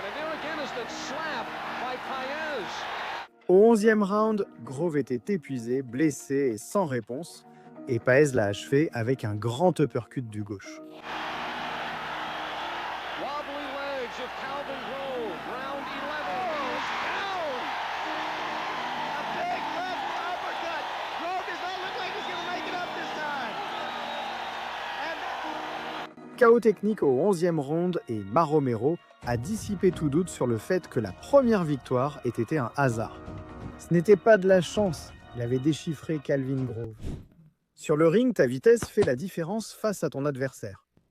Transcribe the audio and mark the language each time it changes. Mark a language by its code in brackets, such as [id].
[en] And there again is that slap by Paez. [fr] Au 11e round, Grove était épuisé, blessé et sans réponse. Et Paez l'a achevé avec un grand uppercut du gauche. [en] Wobbly legs of Calvin Grove. Round 11 goes down. A big left uppercut. Grove does not look like he's going to make it up this time. [fr] KO technique au 11e round et Maromero a dissipé tout doute sur le fait que la première victoire ait été un hasard. Ce n'était pas de la chance, il avait déchiffré Calvin Grove. Sur le ring, ta vitesse fait la différence face à ton adversaire.